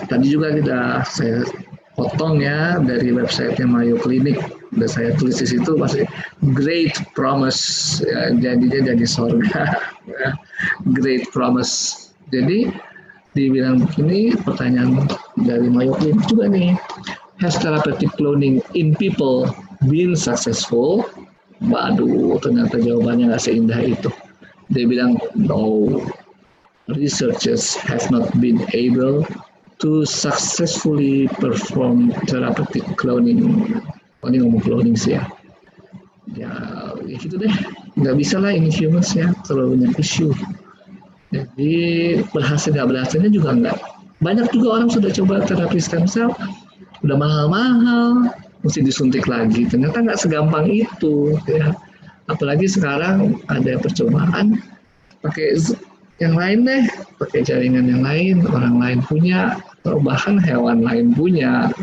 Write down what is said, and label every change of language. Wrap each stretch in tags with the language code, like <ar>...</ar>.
<id>Tadi juga saya potong ya dari website Mayo Clinic. Udah saya tulis di situ masih</id> <en>great promise</en> <id>ya, jadinya jadi surga ya.</id> <en>Great promise.</en> <id>Jadi dibilang begini, pertanyaan dari Mayo Clinic juga nih.</id> <en>Has therapeutic cloning in people been successful?</en> <id>Waduh, ternyata jawabannya nggak seindah itu. Dia bilang,</id> <en>no, researchers have not been able to successfully perform therapeutic cloning.</en> <id>Oh, ini ngomong cloning sih ya. Ya gitu deh. Nggak bisa lah ini humans ya, terlalu banyak isu. Jadi berhasil nggak berhasilnya juga nggak. Banyak juga orang sudah coba terapi stem cell, udah mahal-mahal, mesti disuntik lagi. Ternyata nggak segampang itu ya. Apalagi sekarang ada percobaan pakai yang lain deh, pakai jaringan yang lain, orang lain punya, atau bahkan hewan lain punya.</id>